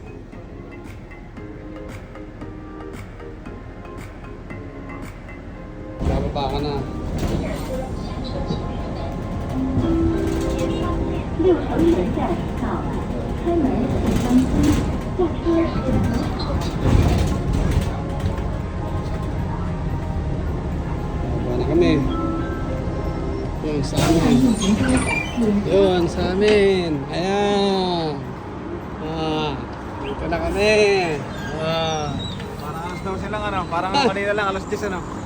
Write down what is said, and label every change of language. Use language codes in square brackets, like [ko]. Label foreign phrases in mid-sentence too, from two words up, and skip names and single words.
[tl] Bababa ka na. [zh] 六层门站到了，开门请当心，下车。 [tl] Bababa na kami. Yun, sa amin. Yun, sa amin. Ayan. Dito na kami. Parang alas daw silang ano, parang kanina lang alas 10 ano.